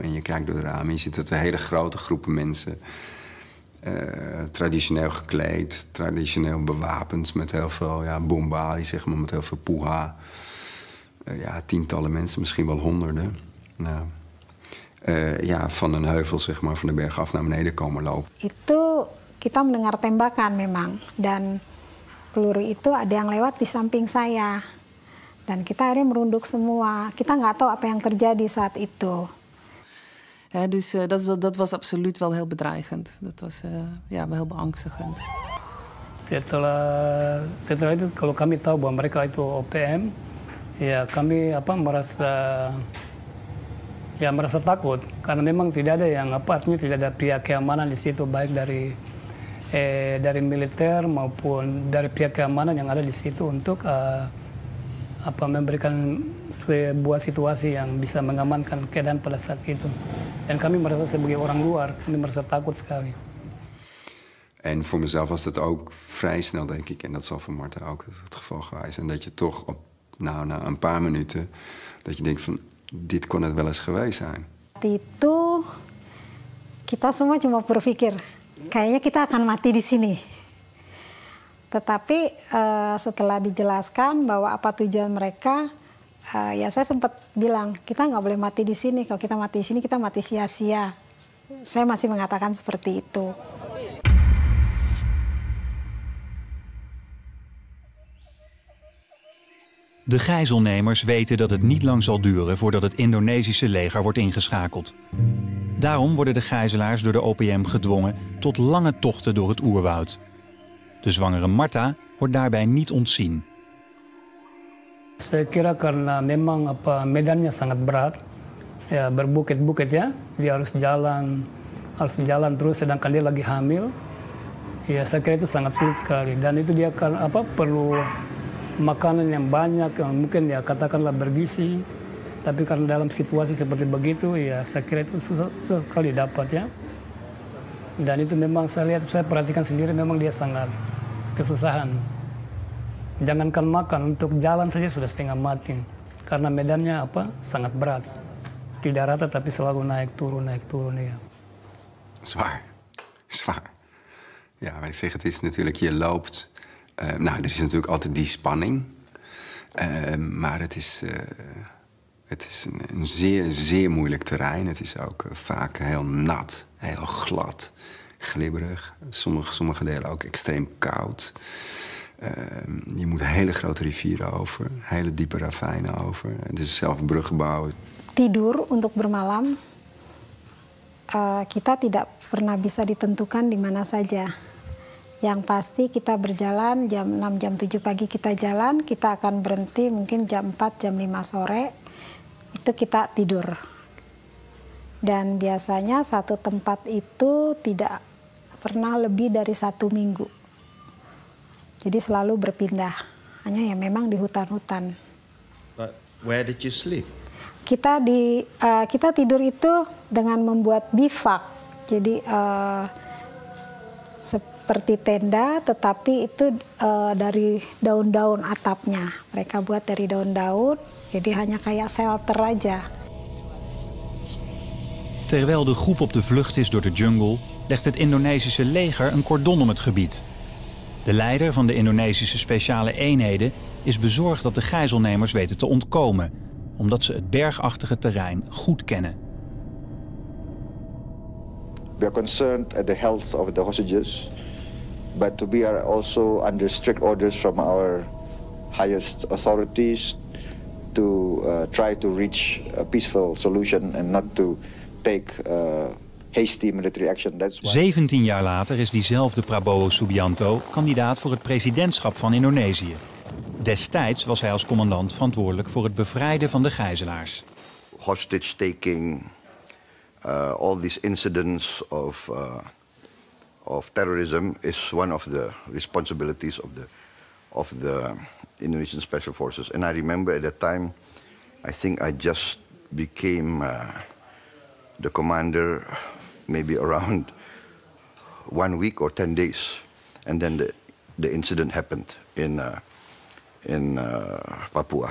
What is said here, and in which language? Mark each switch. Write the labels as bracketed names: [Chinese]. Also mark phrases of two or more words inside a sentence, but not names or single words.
[Dutch] En je kijkt door de ramen, je ziet dat een hele grote groepen mensen... traditioneel gekleed, traditioneel bewapend met heel veel bombali, zeg maar, met heel veel puha. Tientallen mensen, misschien wel honderden. Van een heuvel, zeg maar, van de berg af naar beneden komen lopen. [Indonesian] Itu kita mendengar tembakan memang, dan peluru itu ada yang lewat di samping saya. Dan kita akhirnya merunduk semua. Kita nggak tahu apa yang terjadi saat itu. [Dutch] Dus dat was absoluut wel heel bedreigend. Dat was wel heel beangstigend. [Indonesian] Setelah itu kalau kami tahu bahwa mereka itu OPM, ya kami merasa takut karena memang tidak ada yang artinya tidak ada pihak keamanan di situ, baik dari militer maupun dari pihak keamanan yang ada di situ untuk memberikan sebuah situasi yang bisa mengamankan keadaan pada saat itu. Dan kami merasa sebagai orang luar, kami merasa takut sekali. [Dutch] En voor mezelf was dat ook vrij snel, denk ik, en dat zal voor Martha ook het geval geweest. En dat je toch na een paar minuten, dat je denkt van, dit kon het wel eens geweest zijn. [Indonesian] Itu kita semua cuma berpikir, kayaknya kita akan mati di sini. Tetapi setelah dijelaskan bahwa apa tujuan mereka, ya saya sempat bilang, kita nggak boleh mati di sini. Kalau kita mati di sini, kita mati sia-sia. Saya masih mengatakan seperti itu. [Dutch] De gijzelnemers weten dat het niet lang zal duren voordat het Indonesische leger wordt ingeschakeld. Daarom worden de gijzelaars door de OPM gedwongen tot lange tochten door het oerwoud. De zwangere Marta wordt daarbij niet ontzien. [Indonesian] Saya kira karena memang medannya sangat berat, ya berbukit-bukit ya, dia harus jalan terus sedangkan dia lagi hamil. Ya saya kira itu sangat sulit sekali dan itu dia perlu makanan yang banyak, yang mungkin ya katakanlah bergizi, tapi karena dalam situasi seperti begitu, ya saya kira itu susah sekali dapat ya. Dan itu memang saya perhatikan sendiri, memang dia sangat kesusahan. Jangankan makan, untuk jalan saja sudah setengah mati, karena medannya sangat berat, tidak rata tapi selalu naik turun ya. [Dutch] Zwaar. Ja, maar ik zeg, het is natuurlijk, je loopt. Er is natuurlijk altijd die spanning. Maar het is een zeer, zeer moeilijk terrein. Het is ook vaak heel nat, heel glad, glibberig. Sommige delen ook extreem koud. Je moet hele grote rivieren over, hele diepe ravijnen over. Dus zelf bruggen bouwen. [Indonesian] Tidur untuk bermalam, kita tidak pernah bisa ditentukan di mana saja. Yang pasti kita berjalan jam 6, jam 7 pagi kita jalan, kita akan berhenti mungkin jam 4, jam 5 sore, itu kita tidur. Dan biasanya satu tempat itu tidak pernah lebih dari 1 minggu. Jadi selalu berpindah, hanya ya memang di hutan-hutan. [English] But where did you sleep? [Indonesian] Kita tidur itu dengan membuat bivak, jadi seperti tenda, tetapi itu dari daun-daun atapnya. Mereka buat dari daun-daun, jadi hanya kayak shelter aja. [Dutch] Terwijl de groep op de vlucht is door de jungle, legt het Indonesische leger een cordon om het gebied. De leider van de Indonesische speciale eenheden is bezorgd dat de gijzelnemers weten te ontkomen, omdat ze het bergachtige terrein goed kennen. [English] We are concerned at the health of the hostages, but we are also under strict orders from our highest authorities to try to reach a peaceful solution and not to take hasty military action. That's why... [Dutch] 17 jaar later is diezelfde Prabowo Subianto kandidaat voor het presidentschap van Indonesië. Destijds was hij als commandant verantwoordelijk voor het bevrijden van de gijzelaars. [English] Hostage taking, all these incidents of terrorism is one of the responsibilities of the Indonesian Special Forces. And I remember at that time, I think I just became the commander maybe around 1 week or 10 days, and then the incident happened in Papua.